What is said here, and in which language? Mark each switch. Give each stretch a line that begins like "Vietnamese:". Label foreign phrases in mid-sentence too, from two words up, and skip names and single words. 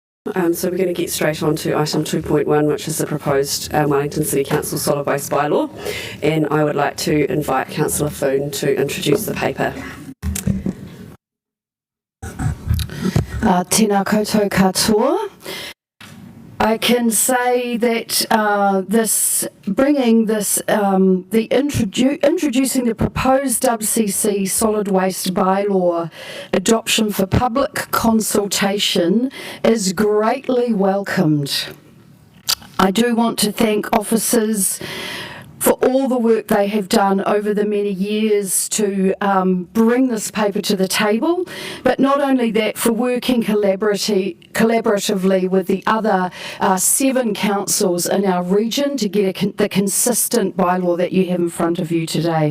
English: So we're going to get straight on to item 2.1, which is the proposed Wellington City Council solid waste bylaw. And I would like to invite Councillor Foon to introduce the paper.
Māori: Tēnā koutou katoa.
English: I can say that introducing the proposed WCC solid waste bylaw adoption for public consultation is greatly welcomed. I do want to thank officers for all the work they have done over the many years to bring this paper to the table, but not only that, for working collaboratively with the other 7 councils in our region to get the consistent bylaw that you have in front of you today.